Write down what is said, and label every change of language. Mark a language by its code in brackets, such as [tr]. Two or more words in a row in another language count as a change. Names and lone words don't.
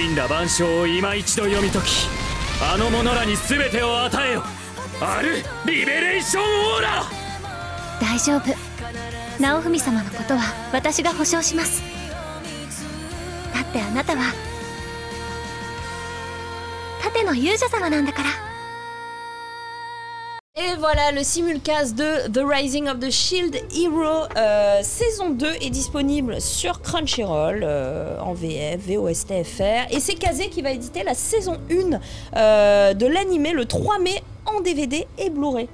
[ja] 神羅万象を今一度読み解き、あの者らに全てを与えよ。あるリベレーションオーラ。大丈夫、直文様のことは私が保証します。だってあなたは盾の勇者様なんだから。 [fr] Et voilà, le simulcast de The Rising of the Shield Hero saison 2 est disponible sur Crunchyroll en VF, VOSTFR, et c'est Kazé qui va éditer la saison 1 de l'animé le 3 mai en DVD et Blu-ray.